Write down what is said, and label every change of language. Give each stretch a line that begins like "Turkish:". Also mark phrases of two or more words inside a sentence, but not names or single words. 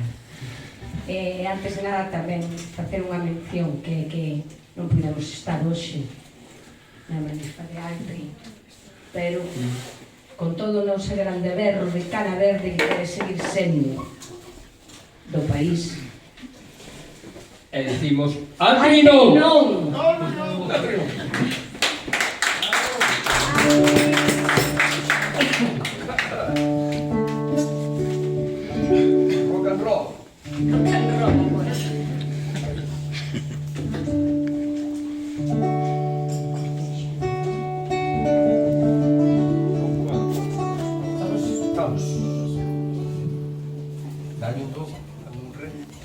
Galician: Antes de nada, tamén facer unha mención que non podemos estar hoxe na Manifa de Altri, pero con todo o noso grande berro de cara verde que quere seguir sendo do país. E decimos, Altri non! Non! Altri non!
English: Rock and roll! Rock and roll,
Galician: agora. Vamos.
Spanish: Dale un do, dame un re.